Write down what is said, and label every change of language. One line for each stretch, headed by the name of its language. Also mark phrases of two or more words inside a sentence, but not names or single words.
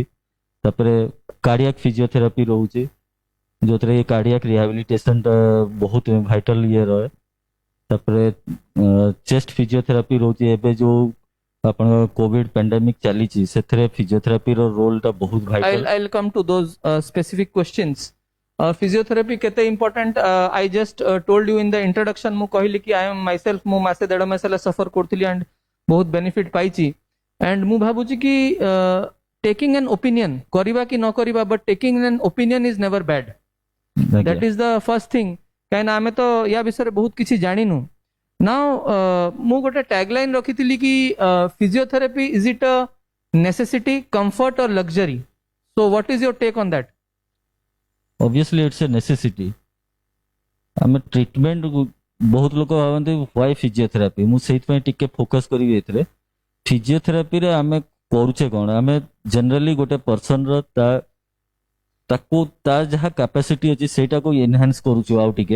Odia: ତାପରେ
English: cardiac physiotherapy
Odia: ରହୁଛି, ଯୋଉଥିରେ
English: cardiac rehabilitation
Odia: ଟା ବହୁତ ଭାଇଟାଲ ଇଏ ରହେ। ତାପରେ
English: chest physiotherapy
Odia: ରହୁଛି। ଏବେ ଯୋଉ ଆପଣଙ୍କ
English: covid pandemic
Odia: ଚାଲିଛି ସେଥିରେ ଫିଜିଓଥେରାପିର ରୋଲ ଟା ବହୁତ ଭାଇଟାଲ।
English: I'll come to those specific questions. Physiotherapy କେତେ important? I just told you in the introduction,
Odia: ମୁଁ କହିଲି କି
English: I am myself
Odia: ମୁଁ ମାସେ ଦେଢ଼ ମାସ ହେଲା ସଫର କରୁଥିଲି and ବହୁତ ବେନିଫିଟ ପାଇଛି। and ମୁଁ ଭାବୁଛି କି
English: taking an opinion
Odia: କରିବା କି ନ କରିବା,
English: but taking an opinion is never bad. That is the first thing.
Odia: କାହିଁକିନା ଆମେ ତ ୟା ବିଷୟରେ ବହୁତ କିଛି ଜାଣିନୁ।
English: Now
Odia: ମୁଁ ଗୋଟେ ଟ୍ୟାଗଲାଇନ୍ ରଖିଥିଲି କି
English: physiotherapy is it a necessity, comfort or luxury? So what is your take on that? Obviously it's a necessity.
Odia: ଆମେ ଟ୍ରିଟମେଣ୍ଟ ବହୁତ ଲୋକ ଭାବନ୍ତି why ଫିଜିଓଥେରାପି, ମୁଁ ସେଇଥିପାଇଁ ଟିକେ ଫୋକସ୍ କରିବି ଏଥିରେ। ଫିଜିଓଥେରାପିରେ ଆମେ କରୁଛେ କ'ଣ, ଆମେ ଜେନେରାଲି ଗୋଟେ ପର୍ସନର ତାକୁ ତା ଯାହା କାପାସିଟି ଅଛି ସେଇଟାକୁ ଏନହାନ୍ସ କରୁଛୁ ଆଉ ଟିକେ।